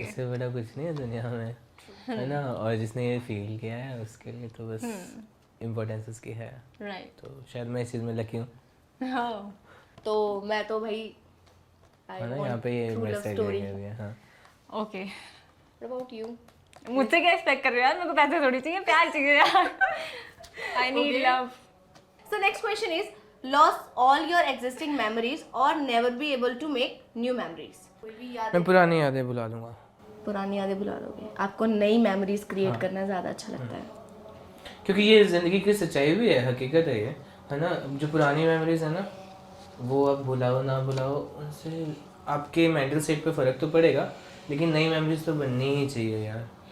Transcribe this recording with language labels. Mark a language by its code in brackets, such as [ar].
[hi] इससे बड़ा कुछ नहीं है दुनिया में, है ना। और जिसने ये फील किया है उसके लिए तो बस इम्पोर्टेंस उसकी है। राइट। तो शायद मैं इस चीज़ में लकी हूँ। हाँ, तो मैं तो भाई है ना, यहाँ पे ये [en] true love message story. [hi] है। हाँ [en] Okay, What about you? [hi] मुझसे क्या एक्सपेक्ट कर रहे हो यार? मेरे को पैसे थोड़ी चाहिए, प्यार चाहिए यार। [en] I need Okay. Love. So next question is lost all your existing memories or never be able to make new memories. [hi] कोई भी याद मैं पुरानी यादें बुला लूँगा, पुरानी यादें भुला दोगे, आपको नई मेमोरीज क्रिएट करना ज्यादा अच्छा लगता है। क्योंकि ये ज़िंदगी की सच्चाई भी है, हकीकत है ये, है ना। जो पुरानी मेमोरीज है ना, वो आप भुलाओ ना भुलाओ, उनसे आपके मेंटल स्टेट पे फ़र्क तो पड़ेगा, लेकिन नई मेमोरीज तो बननी ही चाहिए यार।